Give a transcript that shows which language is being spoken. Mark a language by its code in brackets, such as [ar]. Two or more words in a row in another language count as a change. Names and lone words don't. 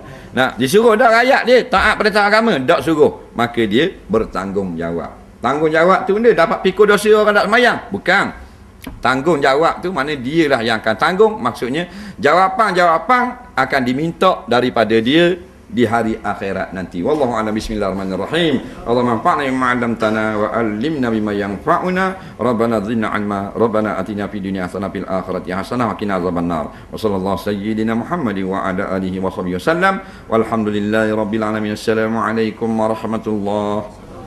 [ms] Disuruh dak rakyat dia taat pada agama, tak suruh. Maka dia bertanggungjawab. Tanggungjawab tu dia dapat pikul dosa orang tak semayang? Bukan. Tanggungjawab tu mana dialah yang akan tanggung. Maksudnya jawapan-jawapan akan diminta daripada dia di hari akhirat nanti. [ar] والله أعلم. بسم الله الرحمن الرحيم. اللهم انفعنا بما علمتنا وعلمنا بما ينفعنا. ربنا زدنا علما. ربنا آتنا في الدنيا حسنة في الآخرة حسنة وقنا عذاب النار. وصلى الله سيدنا محمد وعلى آله وصحبه وسلم. والحمد لله رب العالمين. السلام عليكم ورحمة الله